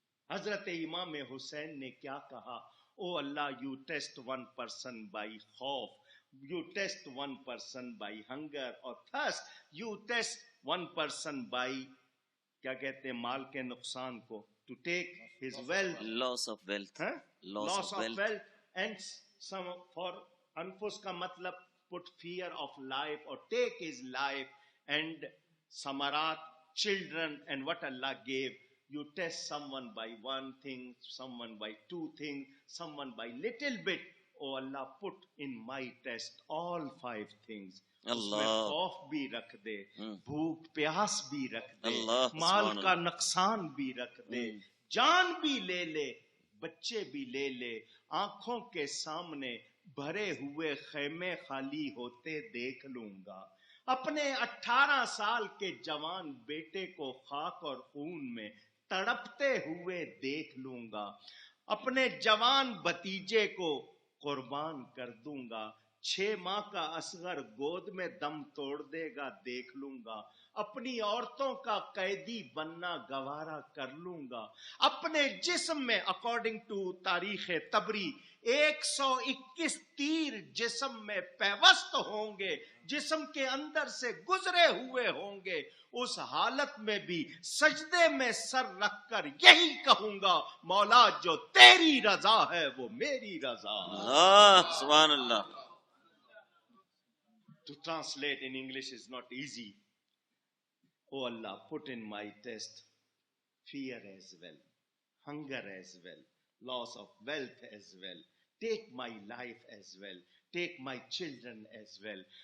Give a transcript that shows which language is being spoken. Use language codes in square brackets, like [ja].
[ur] حضرت امام حسین نے کیا کہا, او اللہ, [en] you test one person by خوف, you test one person by hunger اور thirst, you test one person by [ur] کیا کہتے ہیں مال کے نقصان کو, [en] to take his wealth, loss of wealth, loss of wealth, and some for [ur] انفس کا مطلب [en] put fear of life or take his life, and samarat, children, and what Allah gave. You test someone by one thing, someone by 2 things, someone by little bit. Oh Allah, put in my test all 5 things. [ur] اس میں خوف بھی رکھ دے, بھوک پیاس بھی رکھ دے, مال کا نقصان بھی رکھ دے, جان بھی لے لے, بچے بھی لے لے, آنکھوں کے سامنے بھرے ہوئے خیمے خالی ہوتے دیکھ لوں گا. اپنے 18 سال کے جوان بیٹے کو خاک اور خون میں تڑپتے ہوئے دیکھ لوں گا. اپنے جوان بھتیجے کو قربان کر دوں گا. 6 ماہ کا اصغر گود میں دم توڑ دے گا دیکھ لوں گا. اپنی عورتوں کا قیدی بننا گوارا کر لوں گا. اپنے جسم میں [en] according to [ur] تاریخ تبری 121 تیر جسم میں پیوست ہوں گے, جسم کے اندر سے گزرے ہوئے ہوں گے. اس حالت میں بھی سجدے میں سر رکھ کر یہی کہوں گا, مولا جو تیری رضا ہے وہ میری رضا ہے. سبحان اللہ. [en] To translate in English is not easy. Oh Allah, put in my test fear as well, hunger as well, loss of wealth as well. Take my life as well. Take my children as well.